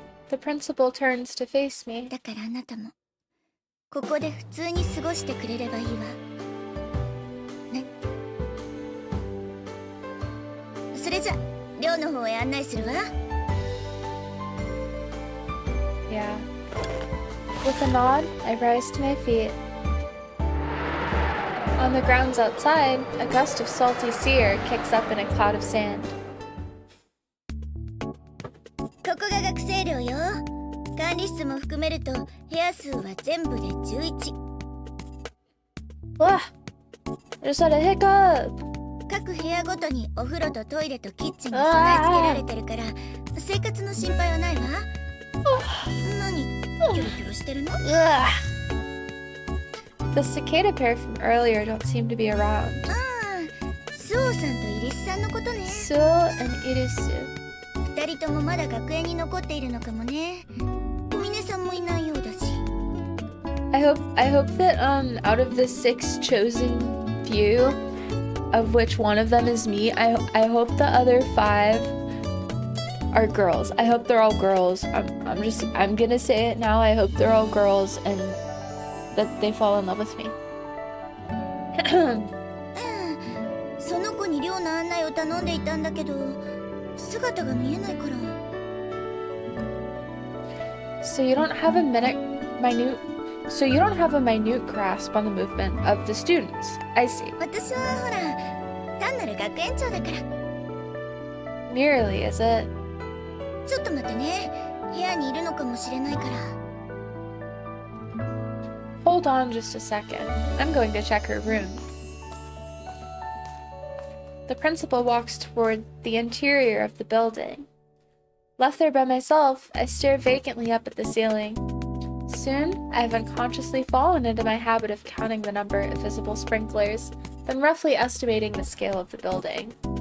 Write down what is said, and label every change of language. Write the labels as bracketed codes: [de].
[en] The principal turns to face me. [ja] だからあなたもここで普通に過ごしてくれればいいわ。ね。それじゃ寮の方へ案内するわ。 [en] Yeah. With a nod, I rise to my feet. On the grounds outside, a gust of salty sea air kicks up in a cloud of sand. [ja] ここが学生寮よ。管理室も含めると部屋数は全部で11。 [en] Ugh! I just had a hiccup! [ja] 各部屋ごとにお風呂とトイレとキッチンが備え付けられてるから生活の心配はないわ。何キョロキョロしてるの？ Ugh! [en] The cicada pair from earlier don't seem to be around. [ja] ああ、スオさんとイリスさんのことね。 [en] So and Irisu. [ja] 二人ともまだ学園に残っているのかもね。小峰さんもいないようだし。 [en] I hope that out of the 6 chosen few, of which one of them is me, I hope the other 5 are girls. I hope they're all girls. I'm gonna say it now. I hope they're all girls and that they fall in love with me. [ja] その子に寮の案内を頼んでいたんだけど姿が見えないから。 [en] So you don't have a minute grasp on the movement of the students. I see. [ja] 私はほら単なる学園長だから。 [en] Merely, is it? [ja] ちょっと待ってね。部屋にいるのかもしれないから。 [en] Hold on just a second. I'm going to check her room. The principal walks toward the interior of the building. Left there by myself, I stare vacantly up at the ceiling. Soon, I have unconsciously fallen into my habit of counting the number of visible sprinklers, then roughly estimating the scale of the building.